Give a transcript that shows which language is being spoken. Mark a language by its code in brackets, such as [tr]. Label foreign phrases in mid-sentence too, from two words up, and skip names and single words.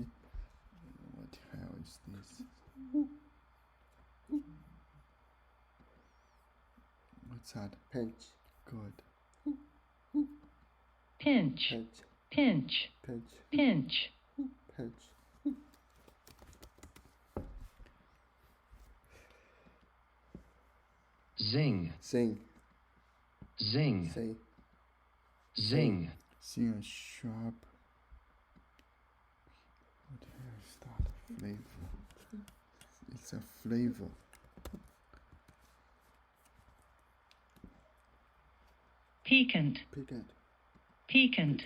[en] What the hell is this? What's that? pinch. Good. Pinch. Pinch. Pinch. Pinch. Pinch. Pinch. Zing. Sing. Zing. Sing. Zing. Seeing a sharp. What the hell is that? Flavor. It's a flavor. Piquant. Piquant. Piquant.